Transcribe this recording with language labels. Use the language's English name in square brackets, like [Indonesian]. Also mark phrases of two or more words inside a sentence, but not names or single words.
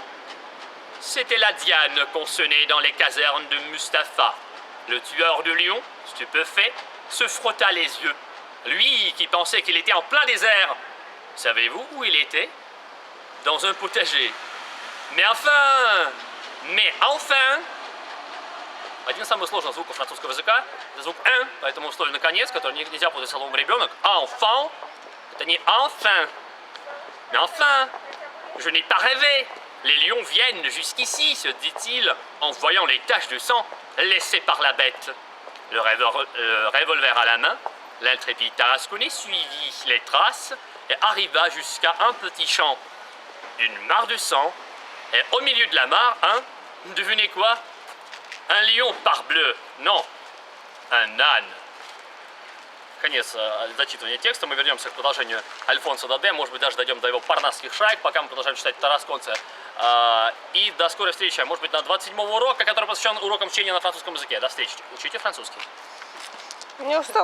[French] C'était la diane qu'on sonnait dans les casernes de Mustapha. Le tueur de lions, stupéfait, se frotta les yeux. Lui qui pensait qu'il était en plein désert. Savez-vous où il était? Dans un potager. Mais enfin, Mais enfin, [Russian] один из самых сложных звуков французского языка – это звук «н», поэтому вставлен конец, который нельзя путать словом «ребенок». «Enfant» – это не «enfin». [French] Mais enfin, je n'ai pas rêvé. Les lions viennent jusqu'ici, se dit-il, en voyant les taches de sang laissées par la bête. Le revolver à la main, l'intrépide Tarasconnais suivit les traces et arriva jusqu'à un petit champ. Une mare de sang, et au milieu de la mare, devinez quoi? Un lion parbleu. Non, un âne. [Russian] Конец зачитывания текста. Мы вернемся к продолжению Альфонсо Даде. Может быть, даже дойдем до его парнасских шаек, пока мы продолжаем читать Тарасконце. И до скорой встречи, может быть, на 27-м уроке, который посвящен урокам чтения на французском языке. До встречи. Учите французский.